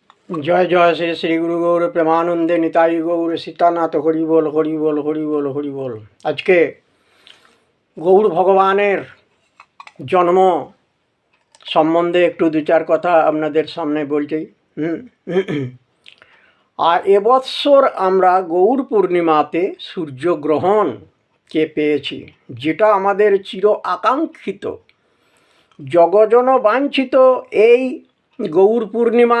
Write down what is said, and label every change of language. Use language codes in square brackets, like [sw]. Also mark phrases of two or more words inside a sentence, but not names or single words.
[hi] जय जय श्री श्री गुरु गौर प्रेमानंदे निताई गौर सीतानाथ हरि बोल हरि बोल हरि बोल हरि बोल। [bn] আজকে গৌর ভগবানের জন্ম সম্বন্ধে একটু দু চার কথা আপনাদের সামনে বলছি। আর এবৎসর আমরা গৌর পূর্ণিমাতে সূর্যগ্রহণকে পেয়েছি, যেটা আমাদের চির আকাঙ্ক্ষিত জগজন বাঞ্ছিত এই গৌর পূর্ণিমা।